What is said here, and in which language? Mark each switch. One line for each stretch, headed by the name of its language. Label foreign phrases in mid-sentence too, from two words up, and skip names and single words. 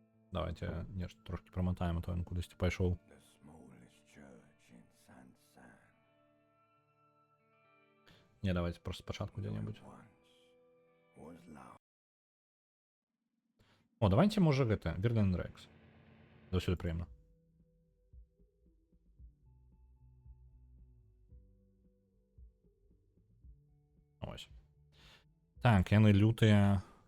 Belarusian: Давайте нешта трошки промотаем, а то ён кудысьці пайшоў.
English: The smallest church in Sansan
Belarusian: Не, давайте просто спачатку дзе-небудзь.
English: once was large.
Belarusian: О, давайте, можа, гэта, Вирден Рекс. Досюды прыемна. Ось. Так, яны лютыя.